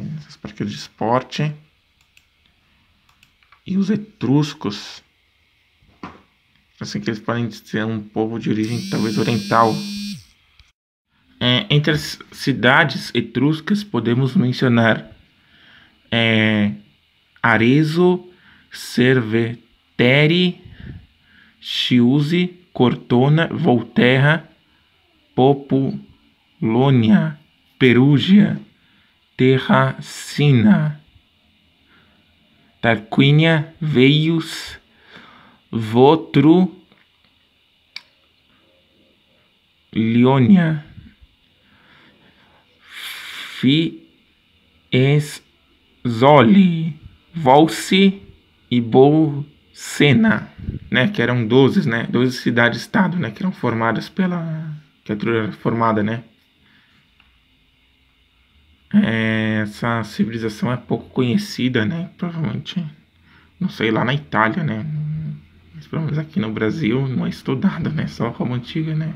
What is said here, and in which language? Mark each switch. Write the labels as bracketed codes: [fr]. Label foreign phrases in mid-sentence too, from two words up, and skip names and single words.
[pt] Essas práticas de esporte. E os etruscos, assim que eles podem ser um povo de origem talvez oriental. Entre as cidades etruscas podemos mencionar Arezzo, Cerveteri, Chiusi, Cortona, Volterra, Populonia, Perugia, Terracina, Tarquínia, Veios, Votru, Lionia, Fiesole, Volsi e Bolsena, né, que eram 12, né, 12 cidades-estado, né, que eram formadas que a Etrúria era formada, né. Essa civilização é pouco conhecida, né, provavelmente, não sei, lá na Itália, né, mas pelo menos aqui no Brasil não é estudada, né, só a Roma Antiga, né.